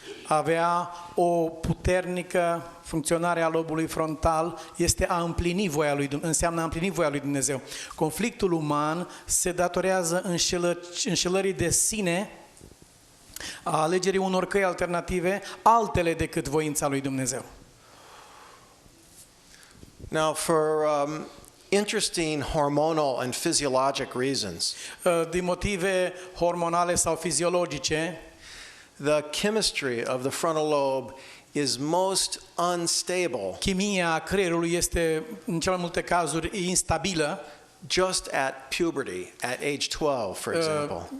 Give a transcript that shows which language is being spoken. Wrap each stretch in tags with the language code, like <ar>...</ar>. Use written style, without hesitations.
<ro>A avea o puternică funcționare a lobului frontal este a împlini voia lui Dumnezeu, înseamnă a împlini voia lui Dumnezeu. Conflictul uman se datorează înșelării de sine, a alegerii unor căi alternative, altele decât voința lui Dumnezeu.</ro> <en>Now, for interesting hormonal and physiologic reasons,</en> <ro>din motive hormonale sau fiziologice,</ro> <en>the chemistry of the frontal lobe is most unstable.</en> <ro>Chimia creierului este în cele mai multe cazuri instabilă.</ro> <en>Just at puberty, at age 12, for example.</en>